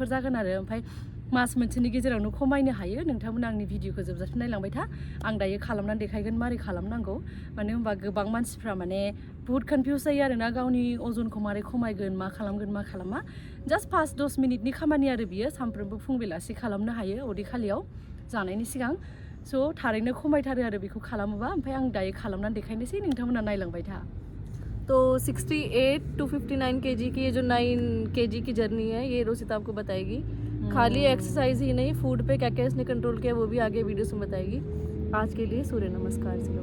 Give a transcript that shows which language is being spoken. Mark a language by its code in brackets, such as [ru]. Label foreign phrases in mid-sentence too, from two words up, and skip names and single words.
[brx] जागोन आरो ओमफ्राय मास मोनसेनि गेजेरावनो खमायनो हायो नोंथांमोना आंनि भिडिअखौ जोबजासिम नायलांबाय था आं दायो खालामनानै देखायगोन मारै खालामनांगौ मानो होनबा गोबां मानसिफ्रा माने बहुत कनफिउज जायो आरोना गावनि अजनखौ मारै खमायगोन मा खालामगोन मा खालामा जास्ट 5-10 मिनिटनि खामानि आरो बियो सानफ्रोमबो फुं बेलासि खालामनो हायो उदै खालियाव जानायनि सिगां स' थारैनो खमायथारो आरो बेखौ खालामोबा ओमफ्राय आं दायो खालामनानै देखायनोसै नोंथांमोना नायलांबाय था [hi] तो 68 to 59 केजी की ये जो 9 केजी की जर्नी है ये रोशिता आपको बताएगी खाली एक्सरसाइज ही नहीं फूड पे क्या क्या इसने कंट्रोल किया वो भी आगे वीडियोस में बताएगी आज के लिए सूर्य नमस्कार चलो